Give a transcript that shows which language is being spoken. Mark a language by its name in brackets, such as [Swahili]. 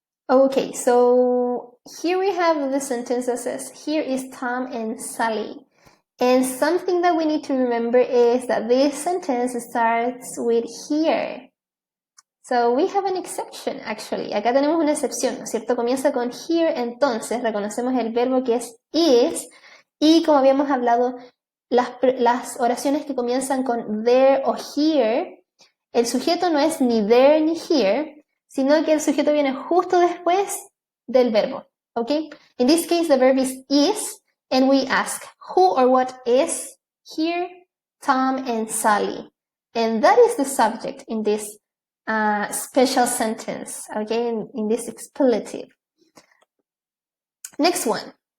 [English] Okay, so here we have the sentence that says, here is Tom and Sally. And something that we need to remember is that this sentence starts with here. So we have an exception, actually. [Spanish] Acá tenemos una excepción, ¿no es cierto? Comienza con here, entonces reconocemos el verbo que es is, y como habíamos hablado, las oraciones que comienzan con there o here, el sujeto no es ni there ni here, sino que el sujeto viene justo después del verbo, ¿ok? [English] In this case, the verb is, and we ask, who or what is here? Tom and Sally. And that is the subject in this special sentence, okay, in this expletive. Next one.